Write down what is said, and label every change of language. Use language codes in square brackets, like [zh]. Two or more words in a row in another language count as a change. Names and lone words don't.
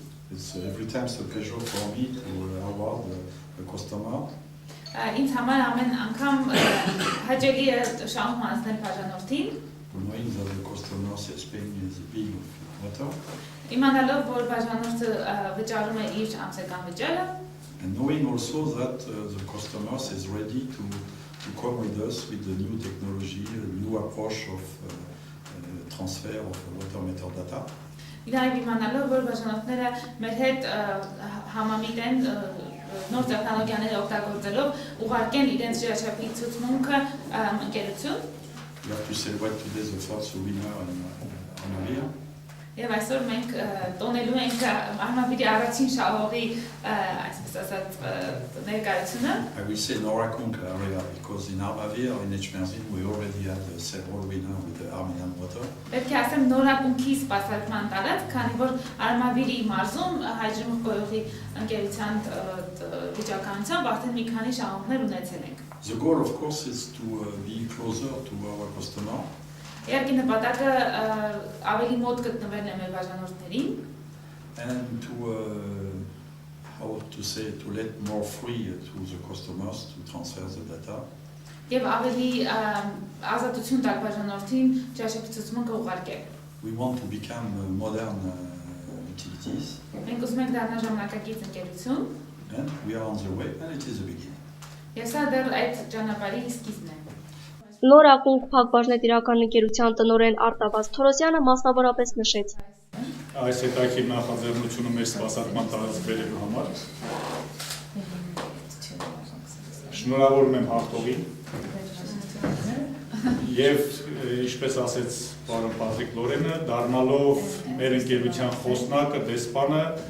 [hy] Ինձ համար ամեն անգամ հաճելի է շահում հանձնել բաժանորդին։ Իմանալով, որ բաժանորդը վճարում է իր ամսական վճարը։ [en] And knowing also that the customers is ready to come with us with the new technology, a new approach of transfer of water metadata. [hy] Իդայվ իմանալով, որ բաժանորդները մեր հետ համամիտ են նոր տեխնոլոգիաները օգտագործելով ուղարկեն իրենց ջրաչափի ցուցմունքը ընկերություն։ [en] We have to celebrate today the first winner on Avia. [hy] Եվ այսօր մենք տոնելու ենք Արմավիրի առաջին շահողի այսպես ասած ներկայությունը։ [en] I will say Norakunk area because in Armavir, in Echmerzin, we already had several winners with the Armenian water. [hy] Պետք է ասեմ Նորակունքի սպասարկման տարածք, քանի որ Արմավիրի մարզում հայ ջրմուղ խոյուղի ընկերության վիճակահանությամբ արդեն մի քանի շահողներ ունեցել ենք։ [en] The goal of course is to be closer to our customer. [hy] Իհարկե նպատակը ավելի մոտ գտնվելն է մեր բաժանորդներին [en] and to how to say to let more free to the customers to transfer the data. [hy] Եվ ավելի ազատություն տալ բաժանորդին ջրաչափի ցուցմունքը ուղարկել։ [en] We want to become modern utilities. [hy] Մենք ուզում ենք դառնալ ժամանակակից ընկերություն [en] And we are on the way and it is the beginning. [hy] Եվ սա դեռ այդ ճանապարհի սկիզբն է։ Նորակունք Փակbaşnet իրական ընկերության տնօրեն Արտավազ Թորոսյանը մասնավորապես նշեց. Այս հետաքրքիր նախաձեռնությունը մեր սպասարկման տարածք բերելու համար։ Շնորհավորում եմ հաղթողին։ Եվ ինչպես ասեց պարոն Պատրիկ Լորենը, դառնալով մեր ընկերության խոսնակը, դեսպանը,